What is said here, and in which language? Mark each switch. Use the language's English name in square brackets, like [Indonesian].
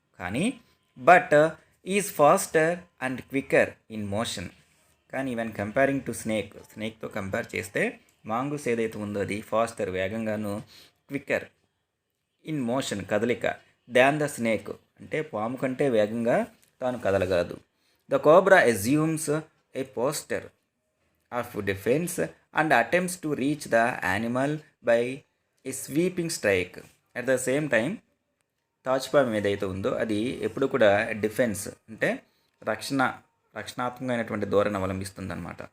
[English] కానీ but is faster and quicker in motion. [Telugu] కానీ [English] even comparing to [Telugu] స్నేక్తో compare చేస్తే mongoose ఏదైతే ఉందో అది ఫాస్టర్, వేగంగాను, [English] quicker in motion, [Telugu] కదలిక, [English] than the snake [Telugu] అంటే పాము కంటే వేగంగా తాను కదలగలదు. [English] The cobra assumes a posture of defense and attempts to reach the animal by a sweeping strike. At the same time [Telugu] తాచుపాము ఏదైతే ఉందో అది ఎప్పుడు కూడా డిఫెన్స్ అంటే రక్షణాత్మకమైనటువంటి ధోరణి అవలంబిస్తుంది అనమాట.